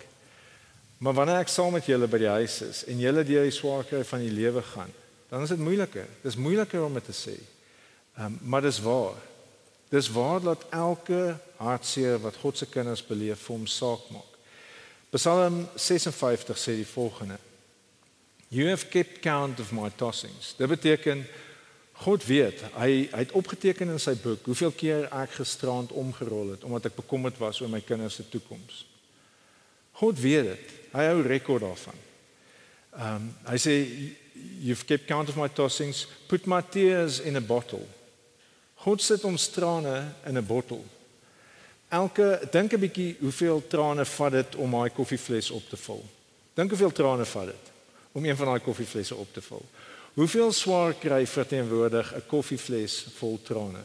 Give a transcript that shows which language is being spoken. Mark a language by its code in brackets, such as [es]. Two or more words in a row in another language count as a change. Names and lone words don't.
[af] Maar wanneer ek saam met julle by die huis is en julle deur die swaar kry van die lewe gaan, dan is dit moeiliker. Dis moeiliker om dit te sê. Maar dis waar. Dis waar dat elke hartseer wat God se kinders beleef vir hom saak maak. Psalm 56 sê die volgende: [en] You have kept count of my tossings. [af] Dit beteken God weet, hy het opgeteken in sy boek hoeveel keer ek gisterand omgerol het omdat ek bekommerd was oor my kinders se toekoms. God weet dit. Hy hou rekord daarvan. Hy sê [en] you've kept count of my tossings, put my tears in a bottle. [af] God sit ons trane in 'n bottel. Dink 'n bietjie hoeveel trane vat dit om daai koffievles op te vul. Dink hoeveel trane vat dit om een van daai koffievlesse op te vul. Hoeveel swaar kry verteenwoordig 'n koffievles vol trane?